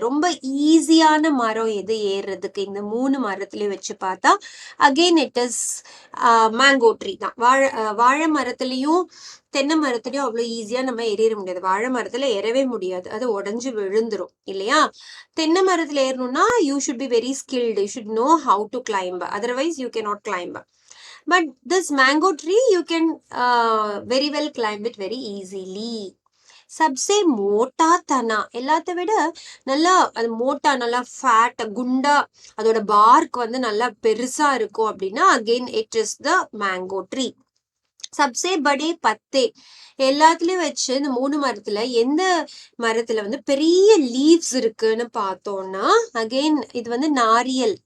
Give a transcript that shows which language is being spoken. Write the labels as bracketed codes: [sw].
[ta] ரொம்ப ஈஸியான மரம் எது ஏறுறதுக்கு இந்த 3 மரத்துலயும் வச்சு பார்த்தா [en] again it is mango tree [ta] தான். வாழை மரத்துலயும் தென்னை மரத்துலயும் அவ்வளோ ஈஸியா நம்ம ஏறிட முடியாது. வாழை மரத்துல ஏறவே முடியாது, அது உடஞ்சு விழுந்துரும் இல்லையா. தென்னை மரத்துல ஏறணும்னா [en] You should be very skilled, you should know how to climb, otherwise you cannot climb. But this mango tree you can very well climb it very easily. [hi] சப்சே மோட்டா தனா, [ta] எல்லாத்த விட நல்லா அது மோட்டா, நல்லா ஃபேட், குண்டா, அதோட பார்க் வந்து நல்லா பெருசா இருக்கும் அப்படின்னா [en] Again it is the mango tree. [hi] சப்சே Bade பத்தே, [ta] எல்லாத்துலயும் வச்சு இந்த 3 மரத்துல எந்த மரத்துல வந்து பெரிய லீவ்ஸ் இருக்குன்னு பார்த்தோம்னா அகெயின் இது வந்து நாரியல்.